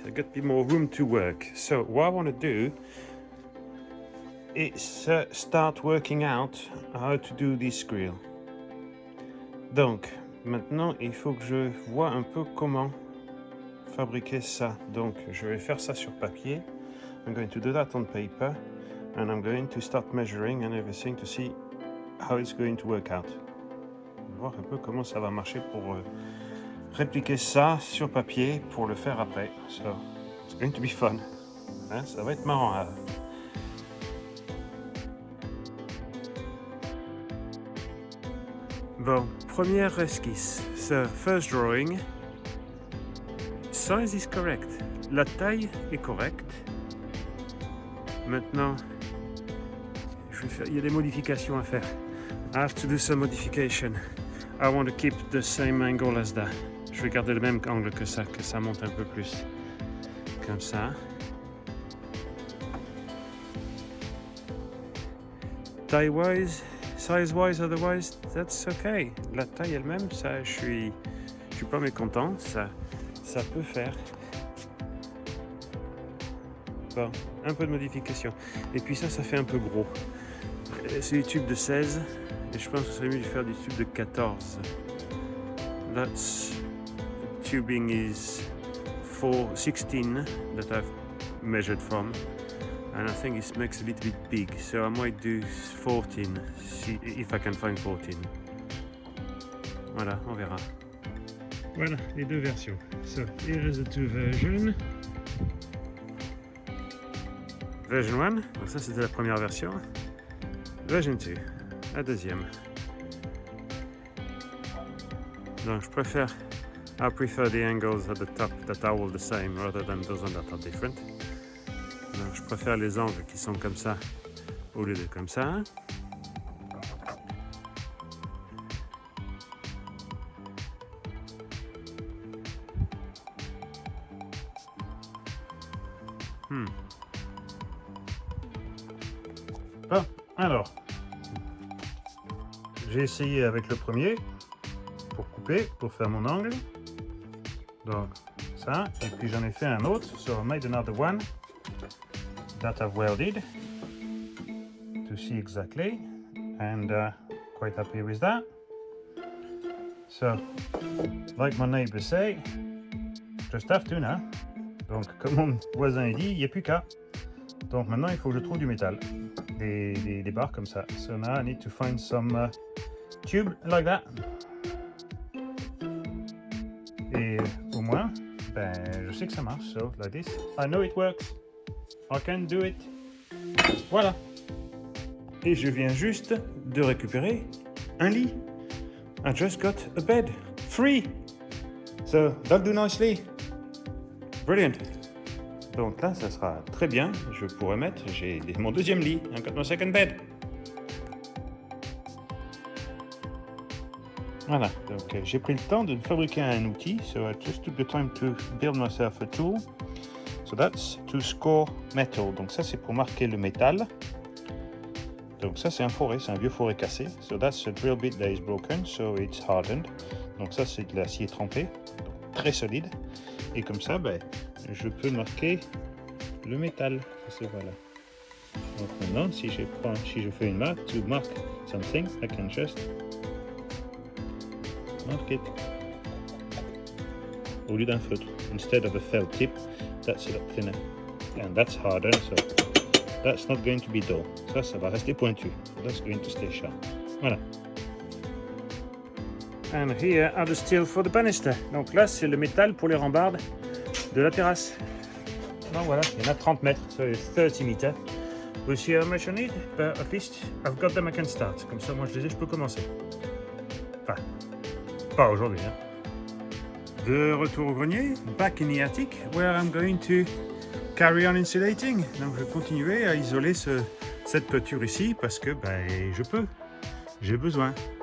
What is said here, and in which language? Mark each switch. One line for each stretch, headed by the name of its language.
English: I got a bit more room to work. So what I want to do is start working out how to do this grill.
French: Donc, maintenant, il faut que je vois un peu comment fabriquer ça. Donc, je vais faire ça sur papier.
English: I'm going to do that on paper. And I'm going to start measuring and everything to see how it's going to work out.
French: Voir un peu comment ça va marcher pour répliquer ça sur papier pour le faire après.
English: So, it's going to be fun.
French: Hein, ça va être marrant. Bon, première esquisse.
English: So, first drawing. Size is correct.
French: La taille est correcte. Maintenant, il y a des modifications à faire.
English: I have to do some modification. I want to keep the same angle as that.
French: Je vais garder le même angle que ça monte un peu plus. Comme ça.
English: Taille-wise, size-wise, otherwise, that's okay.
French: La taille elle-même, ça, je suis pas mécontent. Ça peut faire. Bon, un peu de modification. Et puis ça fait un peu gros. C'est du tube de 16. Et je pense que ce serait mieux de faire du tube de 14.
English: That's tubing is 16 that I've measured from. And I think it makes a little bit big, so I might do 14, if I can find 14.
French: Voilà, on verra. Voilà, les deux versions.
English: So, here is the two versions.
French: Version 1, donc ça c'était la première version. Version 2, la deuxième. Donc je préfère,
English: I prefer the angles at the top that are all the same rather than those ones that are different.
French: Donc, je préfère les angles qui sont comme ça au lieu de comme ça. Bon, alors, j'ai essayé avec le premier pour couper, pour faire mon angle. Donc, ça, et puis j'en ai fait un autre,
English: so I made another one that I've welded to see exactly, and quite happy with that. So, like my neighbors say, just have to now.
French: Donc, comme mon voisin dit, il n'y a plus qu'à. Donc maintenant, il faut que je trouve du métal, des barres comme ça.
English: So now I need to find some tube like that.
French: Et au moins, je sais que ça marche.
English: So like this, I know it works. I can do it. Voilà.
French: Et je viens juste de récupérer un lit.
English: I just got a bed. Free. So that'll do nicely. Brilliant.
French: Donc là, ça sera très bien. Je pourrais mettre, j'ai mon deuxième lit.
English: I got my second bed.
French: Voilà, donc j'ai pris le temps de fabriquer un outil.
English: So I just took the time to build myself a tool. So that's to score metal.
French: Donc ça, c'est pour marquer le métal. Donc ça, c'est un forêt, c'est un vieux forêt cassé.
English: So that's a drill bit that is broken, so it's hardened.
French: Donc ça, c'est de l'acier trempé, donc très solide. Et comme ça, je peux marquer le métal. C'est voilà. Donc maintenant, si je fais une marque,
English: to mark something, I can just mark it.
French: Au lieu d'un feutre.
English: Instead of a felt tip, that's a lot thinner. And that's harder, so that's not going to be dull.
French: Ça va rester pointu.
English: So that's going to stay sharp. Voilà. And here are the steel for the banister.
French: Donc là, c'est le métal pour les rambardes de la terrasse. Donc voilà, il y en a 30 mètres,
English: so it's 30 meters. We'll see how much I need, but at least I've got them, I can start.
French: Comme ça, moi, je peux commencer. Enfin, pas aujourd'hui, De retour au grenier,
English: back in the attic, where I'm going to carry on insulating.
French: Donc je vais continuer à isoler cette peinture ici parce que je peux, j'ai besoin.